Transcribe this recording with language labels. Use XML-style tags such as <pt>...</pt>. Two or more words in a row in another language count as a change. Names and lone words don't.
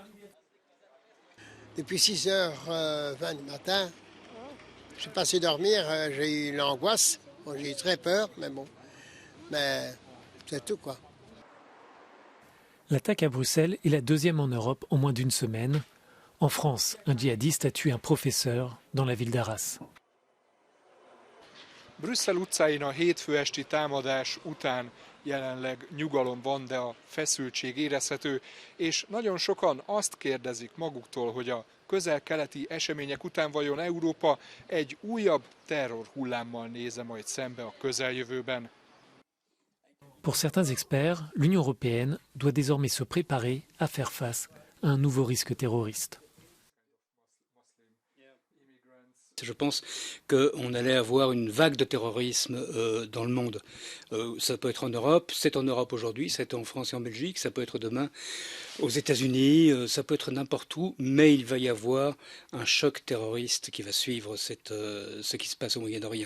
<fr>Depuis 6h20 du matin, je suis passé dormir, j'ai eu l'angoisse. Bon, j'ai eu très peur, mais bon, mais c'est tout quoi. L'attaque à Bruxelles est la deuxième en Europe en moins d'une semaine. En France, un djihadiste a tué un professeur dans la ville d'Arras.</fr> <hu>Brüsszel utcáin a hétfő esti támadás után jelenleg nyugalom van, de a feszültség érezhető, és nagyon sokan azt kérdezik maguktól, hogy a közel-keleti események után vajon Európa egy újabb terrorhullámmal néz majd szembe a közeljövőben.</hu> <fr>Pour certains experts, l'Union européenne doit désormais se préparer à faire face à un nouveau risque terroriste. Je pense qu'on allait avoir une vague de terrorisme dans le monde. Ça peut être en Europe, c'est en Europe aujourd'hui, c'est en France et en Belgique, ça peut être demain aux États-Unis, ça peut être n'importe où, mais il va y avoir un choc terroriste qui va suivre ce qui se passe au Moyen-Orient.</fr>